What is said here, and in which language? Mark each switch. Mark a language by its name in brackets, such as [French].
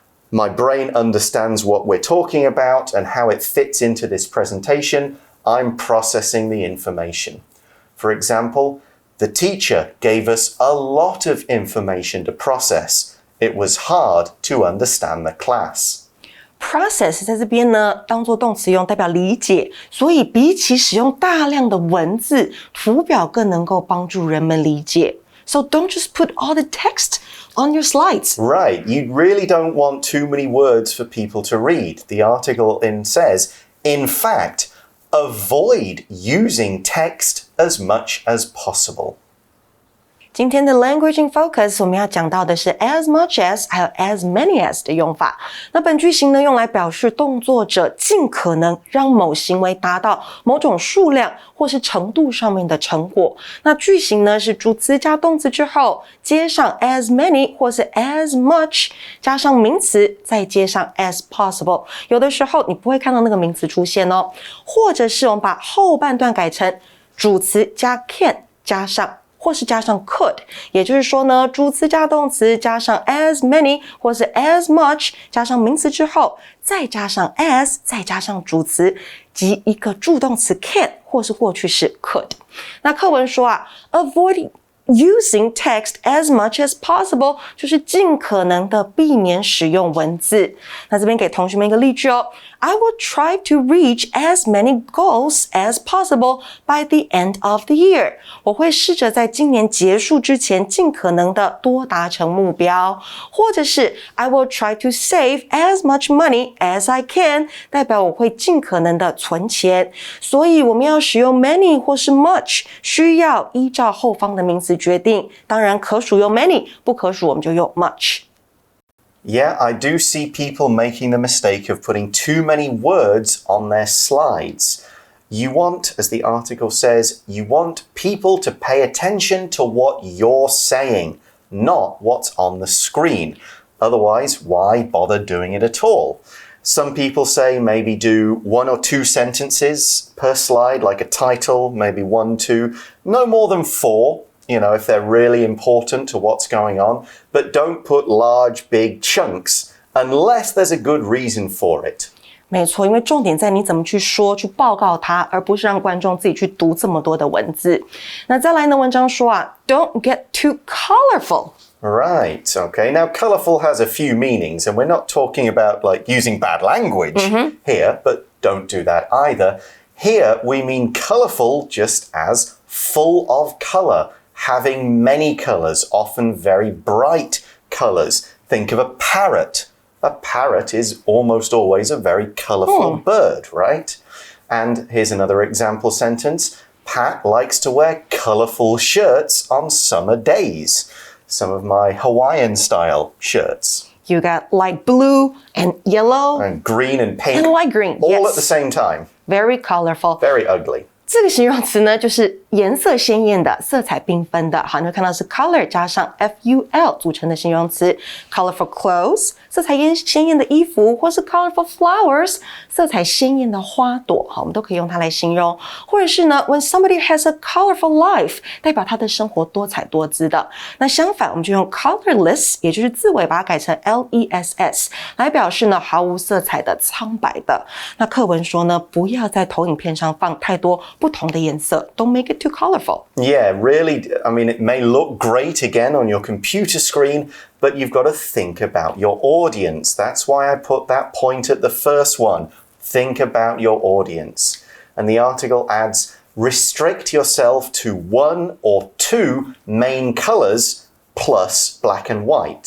[English] My brain understands what we're talking about and how it fits into this presentation. I'm processing the information. For example,The teacher gave us a lot of information to process. It was hard to understand the class. [Chinese] Process 在这边呢，当作动词用，代表理解。所以比起使用大量的文字，图表更能够帮助人们理解。 [English] So don't just put all the text on your slides. Right, you really don't want too many words for people to read. The article says, in fact,Avoid using text as much as possible. [Chinese] 今天的 Language in Focus 我们要讲到的是 as much as 还有 as many as 的用法。那本句型呢用来表示动作者尽可能让某行为达到某种数量或是程度上面的成果。那句型呢是主词加动词之后接上 as many 或是 as much 加上名词再接上 as possible。有的时候你不会看到那个名词出现哦，或者是我们把后半段改成主词加 can 加上或是加上 could， 也就是说呢，主词加动词加上 as many 或是 as much 加上名词之后，再加上 as， 再加上主词及一个助动词 can 或是过去式 could。那课文说啊 ， [English] avoid using text as much as possible [Chinese] 就是尽可能的避免使用文字。那这边给同学们一个例句哦。 [English] I will try to reach as many goals as possible by the end of the year. [Chinese] 我会试着在今年结束之前尽可能的多达成目标。或者是 [English] I will try to save as much money as I can. [Chinese] 代表我会尽可能的存钱。所以我们要使用 many 或是 much 需要依照后方的名词决定。当然可数用 many， 不可数我们就用 much。Yeah, [English] I do see people making the mistake of putting too many words on their slides. You want, as the article says, you want people to pay attention to what you're saying, not what's on the screen. Otherwise, why bother doing it at all? Some people say maybe do 1 or 2 sentences per slide, like a title, maybe 1, 2, no more than 4.You know, if they're really important to what's going on, but don't put large, big chunks unless there's a good reason for it. [Chinese] 没错，因为重点在你怎么去说、去报告它，而不是让观众自己去读这么多的文字。那再来呢，文章说啊 ， [English] Don't get too colorful. Right, okay. Now, colorful has a few meanings, and we're not talking about like using bad language here, but don't do that either. Here, we mean colorful just as full of color.Having many colors, often very bright colors. Think of a parrot. A parrot is almost always a very colorful bird, right? And here's another example sentence. Pat likes to wear colorful shirts on summer days. Some of my Hawaiian style shirts. You got light blue and yellow. And green and pink. And light green, all yes. at the same time. Very colorful. Very ugly. [Chinese] 这个形容词呢，就是颜色鲜艳的、色彩缤纷的。好，你会看到是 color 加上 FUL 组成的形容词 ，colorful clothes 色彩鲜艳的衣服，或是 colorful flowers 色彩鲜艳的花朵。好，我们都可以用它来形容。或者是呢 ， [English] when somebody has a colorful life [Chinese] 代表他的生活多彩多姿的。那相反，我们就用 colorless 也就是字尾把它改成 LESS 来表示呢毫无色彩的、苍白的。那课文说呢，不要在投影片上放太多不同的颜色 ， [English] Don't make it too colorful. Yeah, really, I mean, it may look great again on your computer screen, but you've got to think about your audience. That's why I put that point at the first one. Think about your audience. And the article adds, restrict yourself to one or two main colors plus black and white.